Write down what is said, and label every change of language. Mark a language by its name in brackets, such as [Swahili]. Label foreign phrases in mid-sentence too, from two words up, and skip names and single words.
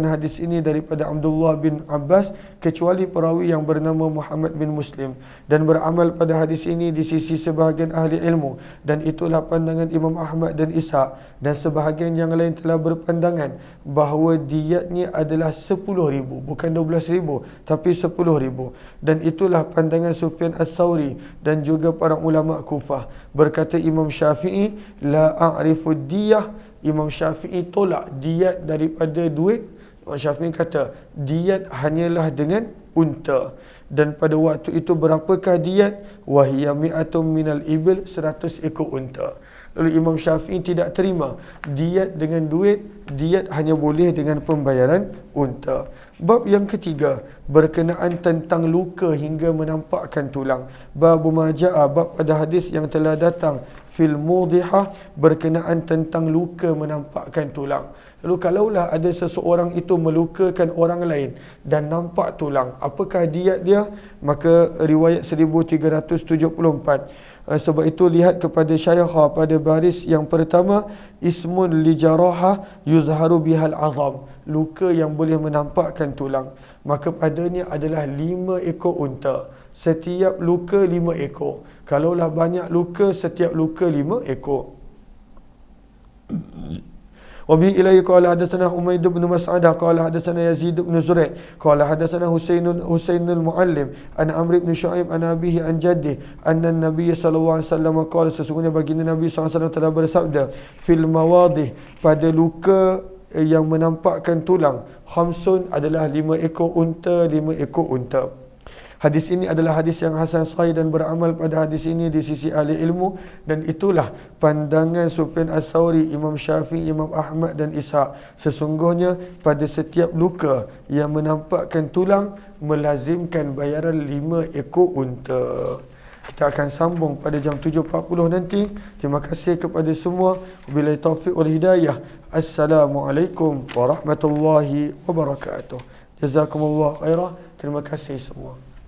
[Malay] hadis ini daripada Abdullah bin Abbas kecuali perawi yang bernama Muhammad bin Muslim, dan beramal pada hadis ini di sisi sebahagian ahli ilmu, dan itulah pandangan Imam Ahmad dan Ishaq, dan sebahagian yang lain telah berpandangan bahawa diatnya adalah 10,000, bukan 12,000 tapi 10,000, dan itulah pandangan Sufyan Ats-Tsauri dan juga para ulama Kufah. Berkata Imam Syafi'i, [Arabic] لا أعرف الدية, [Malay] Imam Syafi'i tolak diat daripada duit. Imam Syafi'i kata diat hanyalah dengan unta. Dan pada waktu itu berapakah diat? [Arabic] وهي مائة من الإبل, [Malay] 100 ekor unta. Lalu Imam Syafi'i tidak terima diat dengan duit, diat hanya boleh dengan pembayaran unta. Bab yang ketiga berkenaan tentang luka hingga menampakkan tulang. [Arabic] باب ما جاء, [Malay] bab pada hadis yang telah datang [Arabic] في الموضحة [Malay] berkenaan tentang luka menampakkan tulang. Lalu kalaulah ada seseorang itu melukakan orang lain dan nampak tulang, apakah diat dia? Maka riwayat 1374. Sebab itu lihat kepada syaikha pada baris yang pertama, [Arabic] اسم لجراحة يظهر بها العظم, [Malay] luka yang boleh menampakkan tulang. Maka padanya adalah 5 ekor unta. Setiap luka 5 ekor. Kalaulah banyak luka, setiap luka 5 ekor. [Arabic] وبه إليه قال حدثنا حميد بن مسعدة قال حدثنا يزيد بن زريع قال حدثنا حسين المعلم عن عمرو بن شعيب عن أبيه عن جده أن النبي صلى الله عليه وسلم قال, [Malay] sesungguhnya baginda Nabi SAW telah bersabda, [Arabic] في المواضح, [Malay] pada luka yang menampakkan tulang, khamsun adalah 5 ekor unta, 5 ekor unta. Hadis ini adalah hadis yang hasan sahih dan beramal pada hadis ini di sisi ahli ilmu, dan itulah pandangan Sufyan Ats-Tsauri, Imam Syafi'i, Imam Ahmad dan Ishaq. Sesungguhnya pada setiap luka yang menampakkan tulang melazimkan bayaran 5 ekor unta. Kita akan sambung pada jam 7.40 nanti. Terima kasih kepada semua. [Arabic] وبالله التوفيق والهداية. السلام عليكم ورحمة الله وبركاته. جزاكم الله خيرا. [Malay] Terima kasih semua.